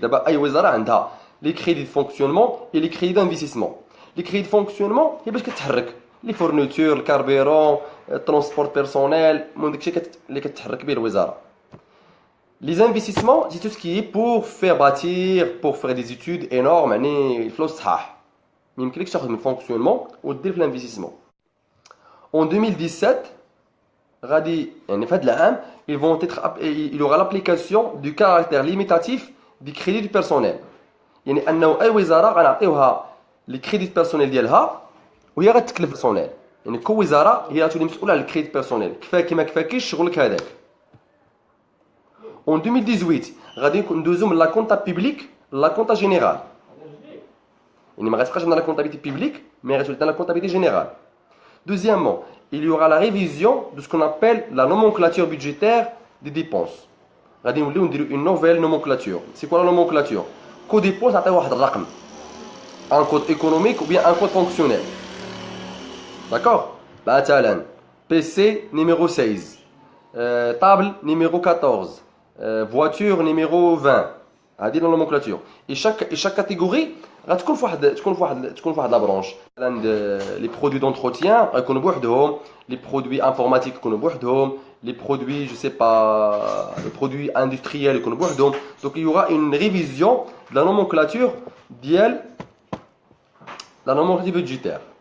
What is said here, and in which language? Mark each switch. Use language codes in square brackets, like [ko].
[fr] D'abord, [ar] أي وزارة عندها [fr] les crédits de fonctionnement et les crédits d'investissement. Les crédits de fonctionnement [ar] هي باش كتحرك [fr] les fournitures, le carburant, le transport personnel, [ar] من داكشي اللي كتحرك به الوزارة. [fr] Les investissements, c'est tout ce qui est pour faire bâtir, pour faire des études énormes, [ar] يعني الفلوس صحاح. ما يمكنلكش تاخذ من fonctionnement ودير في l'investissement. [fr] En 2017, il y aura l'application du caractère limitatif du crédit du personnel. [ar] يعني أنه أي وزارة غنعطيوها [fr] les crédits personnels [ar] ديالها وهي غتكلف personnel. يعني كل وزارة هي غتولي مسؤولة على الكريديت بيرسونيل، كفاكي ما كفاكيش شغلك هذاك. En 2018, غادي ندوزو من لا كونتا بيبليك لا كونتا جينيرال. يعني ما غتبقاش عندنا لا كونتابيليتي بيبليك، مي غتولي عندنا لا كونتابيليتي جينيرال. [fr] Deuxièmement, il y aura la révision de ce qu'on appelle la nomenclature budgétaire des dépenses. [ar] غادي نوليو نديرو [fr] une nouvelle nomenclature. C'est quoi la nomenclature? Code dépense [ar] عطيو واحد الرقم. [fr] Un code économique ou bien un code fonctionnel. D'accord? مثلا PC numéro 16, table numéro 14, voiture numéro 20. هذه la nomenclature. Et chaque catégorie [ar] غتكون في واحد لا برونش. [fr] مثلا les produits d'entretien [ar] غيكونوا بوحدهم، [fr] les produits informatiques [ar] يكونوا بوحدهم، [fr] les produits, je sais pas, les produits industriels qu'on boit. Donc il y aura une révision de la nomenclature budgétaire.